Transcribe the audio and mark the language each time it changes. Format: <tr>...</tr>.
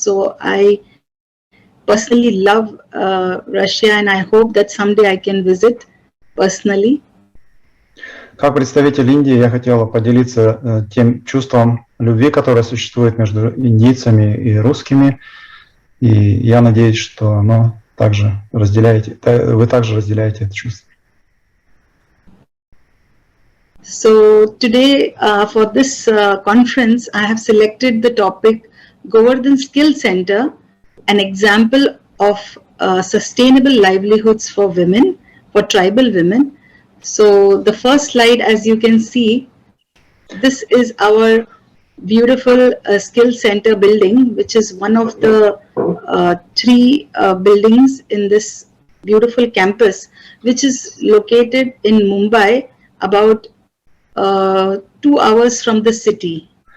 <en>So I personally love Russia, and I hope that someday I can visit personally.</en> <ru>Как представитель Индии я хотела поделиться тем чувством любви, которое существует между индийцами и русскими. И я надеюсь, что вы также разделяете это чувство.</ru> <en>So today for this conference, I have selected the topic Govardhan Skill Center, an example of sustainable livelihoods for women, for tribal women. So the first slide, as you can see, this is our beautiful skill center building, which is one of the three buildings in this beautiful campus, which is located in Mumbai, about 2 hours from the city.</en>